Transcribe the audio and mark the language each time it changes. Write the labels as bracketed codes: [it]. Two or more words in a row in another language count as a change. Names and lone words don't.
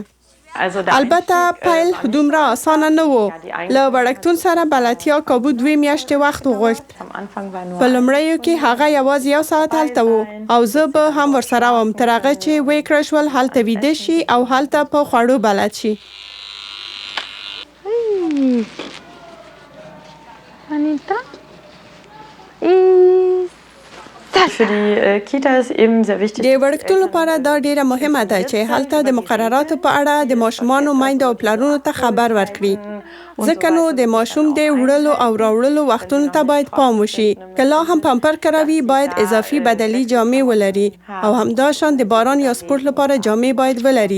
[ps] البته پیل دومره اسانه نه و. له وړکتون سره بلدتیا کابو 2 میاشتې وخت وغوښت. په لومړیو کې هغه یوازې 1 ساعت هلته و او زه به هم ورسره وم تر هغه چې ویې کړه شول هلته ویده شي او هلته په خوړو بلد شي. Anita? [de] Für die Kita ist eben sehr wichtig. [ps] د وړکتون لپاره دا ډیره مهمه ده چې هلته د مقرراتو په اړه د ماشومانو میندو او پلرونو ته خبر ورکړي. ځکه نو د ماشوم د وړلو او راوړلو وختونو ته باید پام وشي. که لا هم پمپر کاروي باید اضافي بدلي جامې ولري او همداشان د باران یا سپورت لپاره جامې باید ولري.